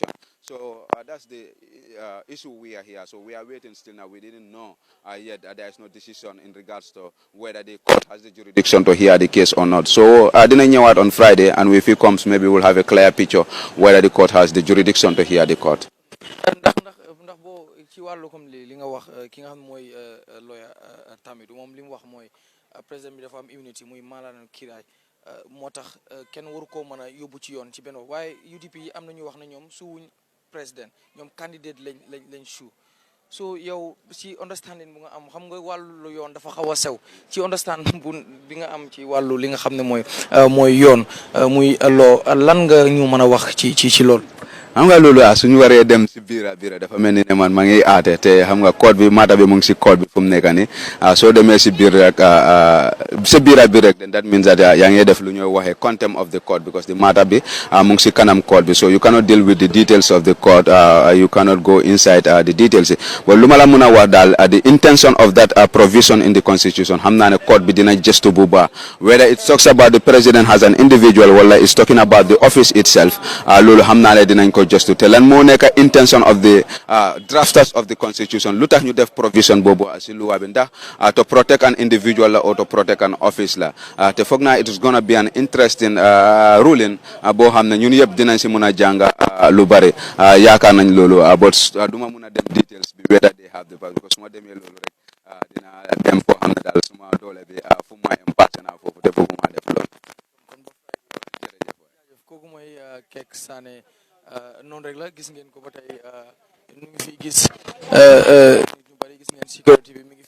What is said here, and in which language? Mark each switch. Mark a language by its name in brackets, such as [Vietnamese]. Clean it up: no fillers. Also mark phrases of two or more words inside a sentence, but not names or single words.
[English] So that's the issue we are here. So we are waiting still now. We didn't know yet that there is no decision in regards to whether the court has the jurisdiction to hear the case or not. So I didn't know it on Friday, and if it comes, maybe we'll have a clear picture whether the court has the jurisdiction to hear the court. [Wolof] ndax boo ci wàllu comme li nga wax ki nga xam mooy lawyer Tamidou moom li mu wax mooy président bi dafa am immunity muy maanaam kiiraay moo tax kenn waru koo mën a yóbbu ci yoon ci benn waaye UDP yi am na ñu wax ne ñoom suwuñ président ñoom candidate lañ suu so yow ci understanding bu nga am xam nga wàllu yoon dafa xaw a sew ci understanding bi nga am ci wàllu li nga xam ne mooy yoon muy loo lan nga ñu mën a wax ci loolu. xam nga loolu suñu waree dem si biira dafa mel ni ne man ma ngi aate te xam nga code bi maata bi mu ngi si code bi fu mu nekk nii soo demee si biir rek sa biira bi rek [English] then that means that [Wolof] yaa ngi def lu ñuy waxee [English] contempt of the code because the matter [Wolof] bi mu ngi si kanam code bi [English] so you cannot deal with the details of the code you cannot go inside the details but [Wolof] lu ma la mën a wax daal [English] the intention of that provision in the constitution [Wolof] xam naa ne code bi dina gestu bu baax [English] whether it talks about the president as an individual wala it's talking about the office itself [Wolof] loolu xam naa ne dinañ ko [English] just to tell [Wolof] and moo nekk [English] intention of the drafters of the constitution [Wolof] lu tax ñu def provision boobu si luwa bi ndax [English] to protect an individual [Wolof] la [English] or to protect an office [Wolof] la te foog naa [English] it is gonna be an interesting ruling [Wolof] boo xam ne ñun yëpp dinañ si mun a jàng lu bari yaakaar nañ loolu but duma mun a dem details bi [English] whether they have the power because [Wolof] su ma demee loolu rek dina dem foo xam ne daal suma doole bi fu ma impact naa foofu te bëgguma def loolu kooku mooy Kek Sané noonu rek la gis ngeen ko ba tey ñu ngi fi gis ñu bari gis ngeen sécurité bi mi ngi